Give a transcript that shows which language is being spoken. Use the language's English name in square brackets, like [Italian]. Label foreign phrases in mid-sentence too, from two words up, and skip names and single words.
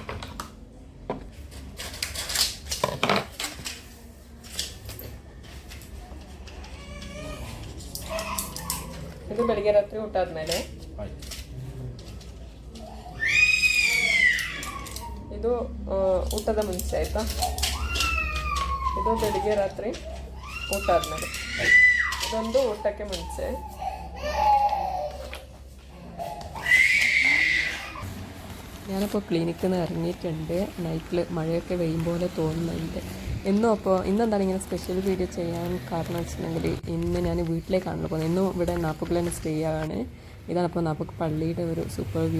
[Kannada] ಇದು ಬೆಳಿಗ್ಗೆ ರಾತ್ರಿ ಊಟ ಆದ್ಮೇಲೆ, ಇದು ಊಟದ ಮುಂಚೆ ಆಯ್ತಾ? ಇದು ಬೆಳಿಗ್ಗೆ ರಾತ್ರಿ ಊಟ ಆದಮೇಲೆ, ಇದೊಂದು ಊಟಕ್ಕೆ ಮುಂಚೆ. [Malayalam] ഞാനിപ്പോൾ ക്ലിനിക്കിൽ നിന്ന് ഇറങ്ങിയിട്ടുണ്ട്. നൈറ്റിൽ മഴയൊക്കെ വെയും പോലെ തോന്നുന്നുണ്ട്. ഇന്നെന്താണ് ഇങ്ങനെ [English] special video [Malayalam] ചെയ്യാൻ കാരണം വെച്ചിട്ടുണ്ടെങ്കിൽ, ഇന്ന് ഞാൻ വീട്ടിലേക്കാണല്ലോ പോകുന്നത്. ഇന്നും ഇവിടെ നാപ്പുക്കിൽ തന്നെ സ്റ്റേ ആണ്. ഇതാണിപ്പോൾ നാപ്പുക്ക് പള്ളിയുടെ ഒരു [English] super view.